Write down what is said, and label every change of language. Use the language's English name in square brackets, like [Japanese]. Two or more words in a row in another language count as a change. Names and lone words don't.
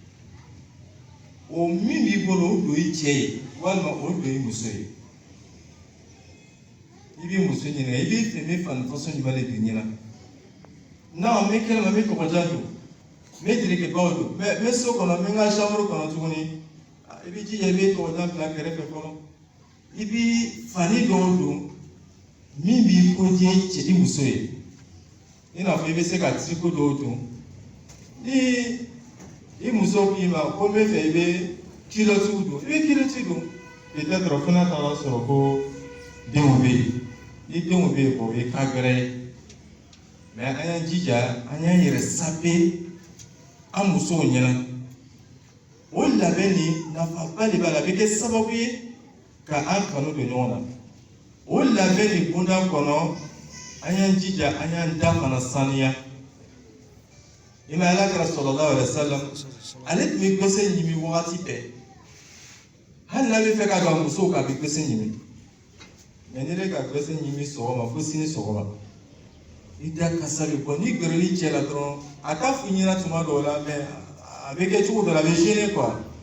[Bambara] o min b'i bolo o don i cɛ ye walima o don i muso ye i b'i muso ɲininka i b'i fɛ n bɛ fani façon jumɛn de don i ɲɛna non n bɛ kɛnɛma n bɛ kɔgɔjan don n bɛ jerekebaw don n bɛ so kɔnɔ n bɛ n ka chambre kɔnɔ tuguni i b'i jija i bɛ kɔgɔjan bila kɛrɛfɛ fɔlɔ i b'i fani dɔw don min b'i ko diya cɛ i muso ye i n'a fɔ i bɛ se ka triko dɔw don ni i muso k'i ma ko n bɛ fɛ i bɛ kiloti don i bɛ kiloti don peut-être fana taara sɔrɔ ko denw bɛ yen ni denw bɛ yen o ye ka gɛrɛ ye mais an y'an jija an y'an yɛrɛ sape an musow ɲɛna o labɛn nin nafaba de b'a la a bɛ kɛ sababu ye ka an kanu don ɲɔgɔn na o labɛn nin kunda kɔnɔ an y'an jija an y'an da fana saniya i ma ala kɛra [Arabic] صلى الله عليه وسلم [Bambara] ale tun bɛ gbese ɲimi wagati bɛɛ hali n'a bɛ fɛ ka don a musow kan a bɛ gbese ɲimi mais ni ne ka gbese ɲimi sɔgɔma fo sini sɔgɔma i da kasa bɛ bɔ ni gɛrɛli cɛ la dɔrɔn a t'a f'i ɲɛna tuma dɔw la mais a bɛ kɛ cogo dɔ la a bɛ gêner quoi